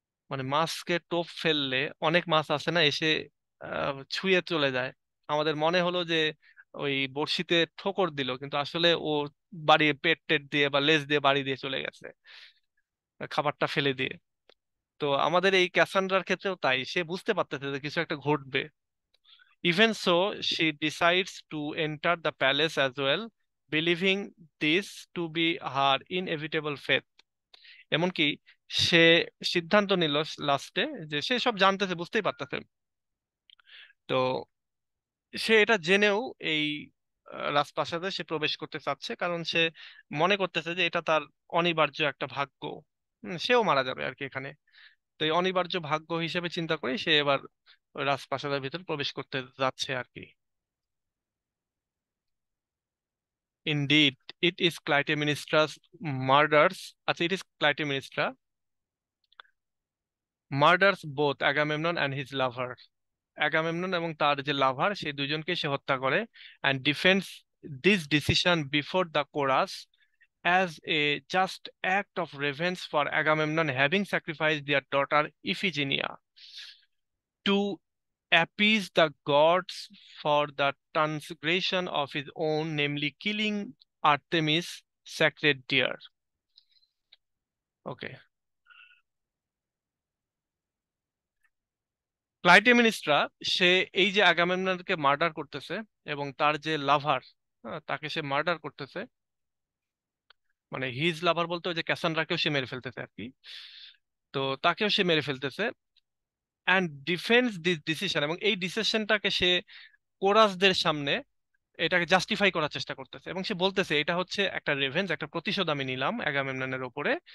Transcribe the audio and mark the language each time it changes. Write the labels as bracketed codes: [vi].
[bn] মানে মাছকে টোপ ফেললে অনেক মাছ আছে না এসে ছুঁয়ে চলে যায়, আমাদের মনে হলো যে ওই বড়শিতে ঠোকর দিল, কিন্তু আসলে ও বাড়ি পেট টেট দিয়ে বা লেজ দিয়ে বাড়ি দিয়ে চলে গেছে খাবারটা ফেলে দিয়ে। তো আমাদের এই ক্যাসান্ড্রার ক্ষেত্রেও তাই, সে বুঝতে পারতেছে যে কিছু একটা ঘটবে। [en] Even so, she decides to enter the palace as well, believing this to be her inevitable fate. [bn] এমনকি সে সিদ্ধান্ত নিল লাস্টে, যে সে সব জানতেছে, বুঝতেই পারতেছে, তো সে এটা জেনেও এই রাজপ্রাসাদে সে প্রবেশ করতে চাচ্ছে, কারণ সে মনে করতেছে যে এটা তার অনিবার্য একটা ভাগ্য। সেও মারা যাবে আর কি এখানে। তো এই অনিবার্য ভাগ্য হিসেবে চিন্তা করে সে এবার ওই রাজপ্রাসাদের ভিতর প্রবেশ করতে যাচ্ছে আর কি। [en] Indeed, it is Clytemnestra's murders. It is Clytemnestra murders both Agamemnon and his lover. [bn] Agamemnon এবং তার যে লাভার, সেই দুইজনকে সে হত্যা করে, [en] and defends this decision before the chorus as a just act of revenge for Agamemnon having sacrificed their daughter Iphigenia to appease the gods for the transgression of his own, namely killing Artemis' sacred deer. [bn] ওকে, ক্লাইটেমিনিস্ট্রা সে এই যে আগামেমননকে murder করতেছে, এবং তার যে লাভার তাকে সে murder করতেছে, মানে his লাভার বলতে ওই যে ক্যাসান্ড্রাকেও সে মেরে ফেলতেছে আর কি, তো তাকেও সে মেরে ফেলতেছে, অ্যান্ড ডিফেন্স দিস ডিসিশন, এবং এই ডিসিশনটাকে সে কোরাসদের সামনে এটাকে জাস্টিফাই করার চেষ্টা করতেছে, এবং সে বলতেছে এটা হচ্ছে একটা রেভেঞ্জ, একটা প্রতিশোধ আমি নিলাম অ্যাগামেমননের ওপরে।